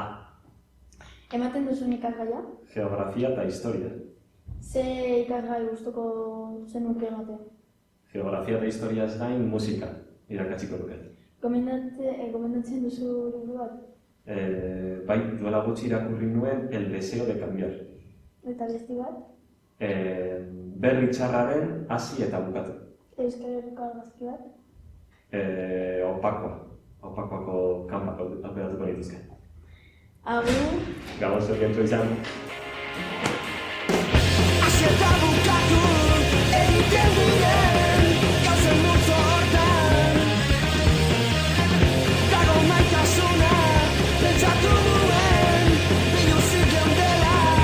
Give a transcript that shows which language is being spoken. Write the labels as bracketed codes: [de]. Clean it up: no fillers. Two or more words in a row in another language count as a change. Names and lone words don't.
[eu] Ematen duzun ikasgaia? Geografia eta historia. Ze ikasgai gustuko zenuke ematen? Geografia eta historiaz gain musika irakatsiko duket. Gomendatzen duzu liburu bat? Bai, duela gutxi irakurri nuen El deseo de cambiar. Eta besti bat? Berri txarraren hasi eta bukatu. Euskal Herriko argazki bat? Opakoako kanpak aukeratuko nituzke. Agur. Gabon zoriontsua izan. Hasi eta bukatu egiten diren gauzen multzo hortan, dago maitasuna pentsatu duen biluzik geundela.